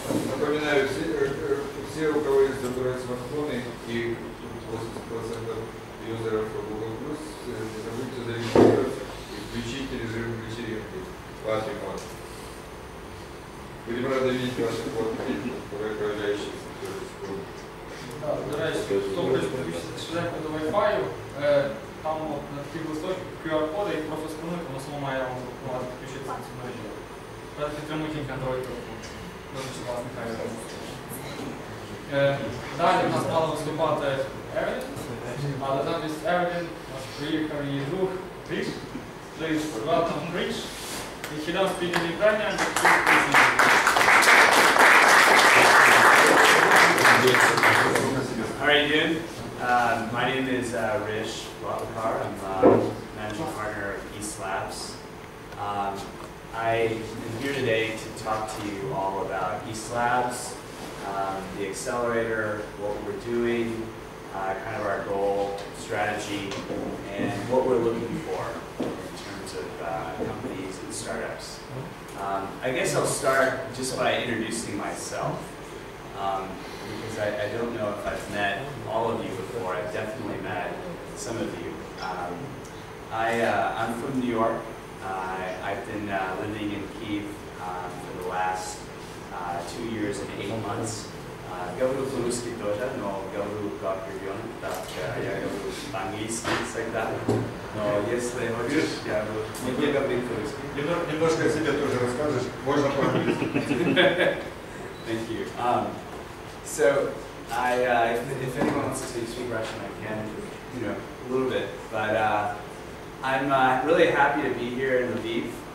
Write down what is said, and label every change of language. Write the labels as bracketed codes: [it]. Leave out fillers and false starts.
[ru] Напоминаю, все у кого есть смартфоны и 80% юзеров Google+, не забудьте зарегистрироваться и включить режим вечеринки. Ваши эмоции. Будем рады видеть ваши фотки, проявляющиеся в секунду. [uk] До речі, хто хоче підключитися швиденько до Wi-Fi, там на таких листочках QR-коди, їх просто сканують, воно само має вам допомагати підключитися на цю мережу. Правда, підтримують тільки Android телефон. Дуже класний хайр. Далі в нас мала виступати Евелін, але замість Евелін у нас приїхав її друг Krysh. [en] Please welcome Krysh. He does speak in Ukrainian, but How are you doing? My name is Rish Wapakar. I'm managing partner of EastLabs. I am here today to talk to you all about EastLabs, the accelerator, what we're doing, kind of our goal, strategy, and what we're looking for in terms of companies and startups. I guess I'll start just by introducing myself. Because I don't know if I've met all of you before. I've definitely met some of you. I'm from New York. I've been living in Kyiv for the last 2 years and 8 months. [ru] Говорю по-русски тоже, но говорю как ребенок, так я говорю по-английски всегда. Но если хочешь, я не говорю по-русски. Немножко о себе тоже расскажешь, можно по-английски. [en] Thank you. So, if anyone wants to speak Russian, I can, a little bit. But I'm really happy to be here in Lviv.